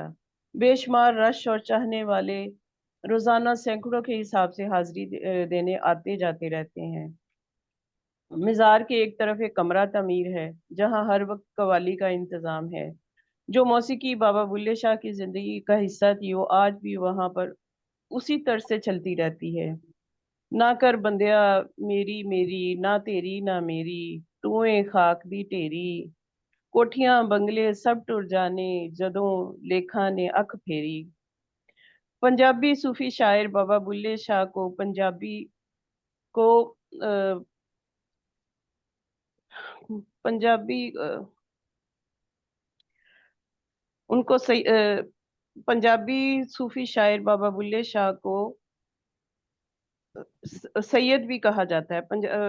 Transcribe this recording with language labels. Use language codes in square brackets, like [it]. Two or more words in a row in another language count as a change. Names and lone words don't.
[ur] بے شمار رش اور چاہنے والے روزانہ سینکڑوں کے حساب سے حاضری دینے آتے جاتے رہتے ہیں. مزار کے ایک طرف ایک کمرہ تعمیر ہے جہاں ہر وقت قوالی کا انتظام ہے. جو موسیقی بابا بلے شاہ کی زندگی کا حصہ تھی وہ آج بھی وہاں پر اسی طرح سے چلتی رہتی ہے. [pa] نہ کر بندیا میری میری، نہ تیری نہ میری، توئیں خاک دی ڈھیری، کوٹھیاں بنگلے سب ٹر جانے، جدوں لیکھا نے اکھ پھیری. [ur] پنجابی صوفی شاعر بابا بلھے شاہ کو کو پنجابی ان کو پنجابی صوفی شاعر بابا بلھے شاہ کو سید بھی کہا جاتا ہے.